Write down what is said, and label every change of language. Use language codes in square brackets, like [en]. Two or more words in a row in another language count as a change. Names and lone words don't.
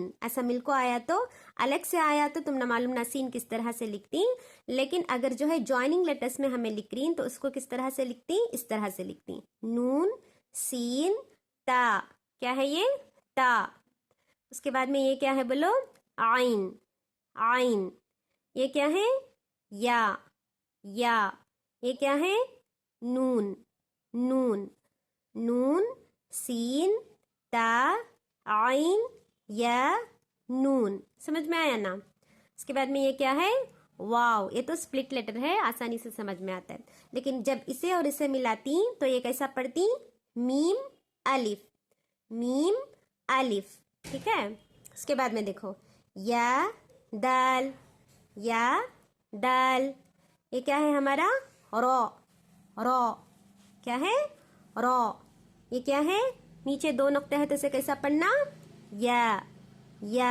[ur] ایسا مل کو آیا تو الگ سے آیا تو تم نہ معلوم نہ سین کس طرح سے لکھتی, لیکن اگر جو ہے [en] joining letters [ur] میں ہمیں لکھ رہی تو اس کو کس طرح سے لکھتی, اس طرح سے لکھتی, نون سین تا. کیا ہے یہ, تا. اس کے بعد میں یہ کیا ہے بولو, عین. عین. یہ کیا ہے, یا. یا. یہ کیا ہے, نون. نون. نون سین تا عین یا نون. سمجھ میں آیا نا. اس کے بعد میں یہ کیا ہے, واو. یہ تو [en] split letter [ur] ہے, آسانی سے سمجھ میں آتا ہے, لیکن جب اسے اور اسے ملاتی تو یہ کیسا پڑھتی, میم الف. میم الف. ٹھیک ہے. اس کے بعد میں دیکھو یا دال، یا دال، یہ کیا ہے ہمارا را، را کیا ہے را، یہ کیا ہے نیچے دو نقطے ہے تو اسے کیسا پڑھنا یا.